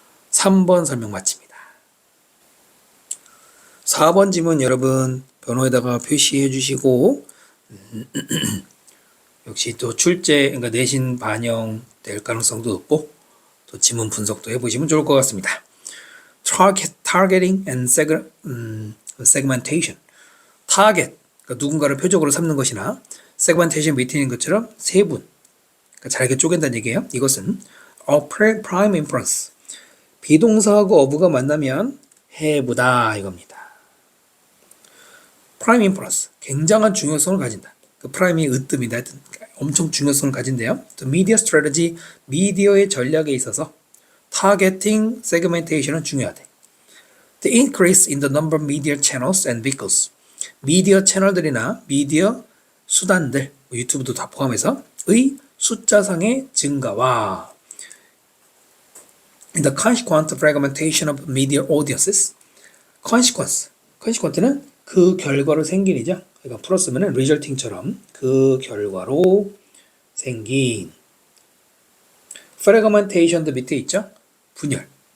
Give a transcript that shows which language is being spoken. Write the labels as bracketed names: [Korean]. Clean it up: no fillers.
[Korean] 3번 설명 마칩니다. 4번 지문 여러분 변호에다가 표시해 주시고 역시 또 출제, 그러니까 내신 반영될 가능성도 높고 또 지문 분석도 해보시면 좋을 것 같습니다. [English] Targeting and segmentation. [Korean] 타겟, 그러니까 누군가를 표적으로 삼는 것이나 segmentation 밑에 있는 것처럼 세분, 그러니까 잘게 쪼갠다는 얘기예요. 이것은 [English] prime inference. [Korean] 비동사하고 어부가 만나면 해보다 이겁니다. [English] prime inference, [Korean] 굉장한 중요성을 가진다. 그 프라임이 으뜸이다. 하여튼 엄청 중요성을 가진대요. [English] The media strategy, [Korean] 미디어의 전략에 있어서 targeting, segmentation은 중요하대. [English] The increase in the number of media channels and vehicles. [Korean] 미디어 채널들이나 미디어 수단들, 유튜브도 다 포함해서 의 숫자상의 증가와 [English] the consequent fragmentation of media audiences. [Korean] consequent는 그 결과로 생긴 이죠. 그러니까 풀었으면 resulting처럼 그 결과로 생긴 fragmentation도 밑에 있죠. 분열.